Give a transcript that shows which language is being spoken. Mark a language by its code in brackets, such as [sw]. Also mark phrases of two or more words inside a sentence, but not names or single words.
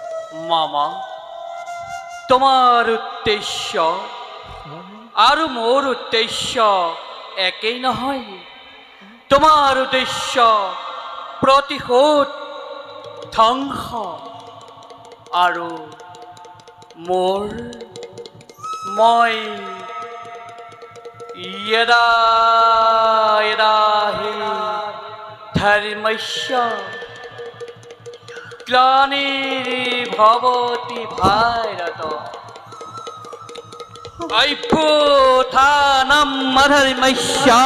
[as] মামা তোমার উদ্দেশ্য আৰু মোৰ উদ্দেশ্য একেই নহয় তোমাৰ উদ্দেশ্য প্ৰতিশোধ ধ্বংস আৰু মই [sa] यदा यदा हि धर्मस्य ग्लानिर्भवति भारत अभ्युत्थानम् अधर्मस्य